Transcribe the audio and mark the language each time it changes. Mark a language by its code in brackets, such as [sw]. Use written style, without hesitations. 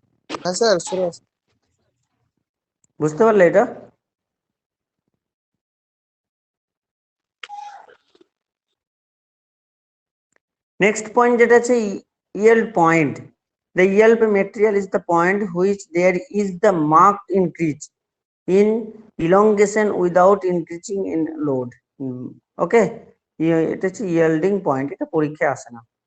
[bn] হ্যাঁ স্যার, শুনে আসছি। বুঝতে পারলে এটা? নেক্সট পয়েন্ট যেটা আছে yield point. [en] The yield material is the point which there is the marked increase in elongation without increasing in load. [bn] ওকে, এটা হচ্ছে yielding পয়েন্ট, এটা পরীক্ষায় আসে না।